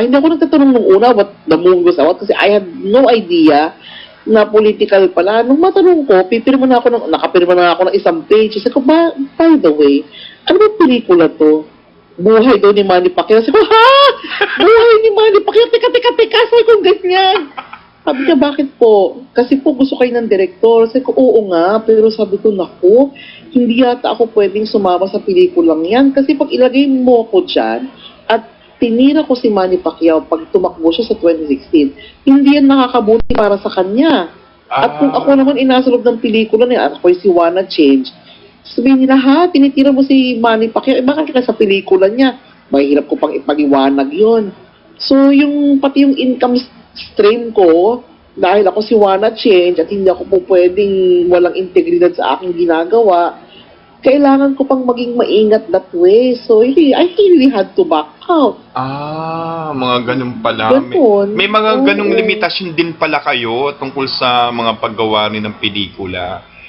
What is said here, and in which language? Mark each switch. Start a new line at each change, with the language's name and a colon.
Filipino: Hindi ako nagtatanong nung una
English: what the movie was about
Filipino: kasi
English: I had no idea
Filipino: na political pala. Nung matanong ko, nakapirma na ako ng isang page. Sabi ko,
English: by the way,
Filipino: ano ba pelikula to? Buhay daw ni Manny Pacquiao. Sabi ko, ha? Buhay ni Manny Pacquiao? Teka, sabi ko ganyan. Sabi niya, bakit po? Kasi po gusto kayo ng direktor. Sabi ko, oo nga, pero sabi ko, naku, hindi yata ako pwedeng sumama sa pelikulang yan. Kasi pag ilagay mo ko dyan, at tinira ko si Manny Pacquiao pag tumakbo siya sa 2016, hindi yan nakakabuti para sa kanya. At kung ako naman inasulog ng pelikula niya, at ako'y si Wanna Change, sabihin nila, ha, tinitira mo si Manny Pacquiao, bakit ka sa pelikula niya? Mahirap ko pang ipag-iwanag yun. So, pati yung
English: income stream
Filipino: ko, dahil ako si Wanna Change at hindi ako po pwedeng walang integridad sa aking ginagawa, kailangan ko pang maging maingat
English: that way. So, I really had to back out.
Filipino: Mga ganun pala. May mga ganung limitasyon din pala kayo tungkol sa mga paggawa rin ng pelikula.